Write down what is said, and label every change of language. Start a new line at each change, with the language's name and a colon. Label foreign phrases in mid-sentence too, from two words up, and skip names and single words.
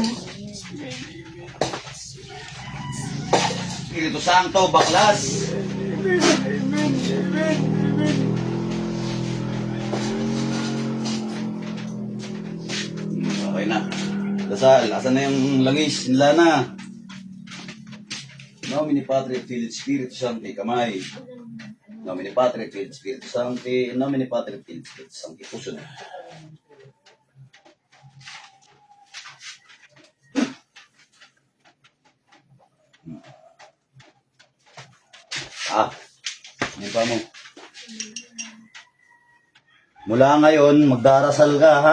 Filipino: Espiritu Santo, baklas. Okay na. Dasal, asan na yung langis? Nila na.
Latin: Nomine Patri et Filii et Spiritus Sancti, kamay. Nomine Patri et Filii et Spiritus Sancti, Nomine Patri et Filii et Spiritus Sancti,
Filipino: puso na. Ano pa mo? Mula ngayon, magdarasal ka, ha?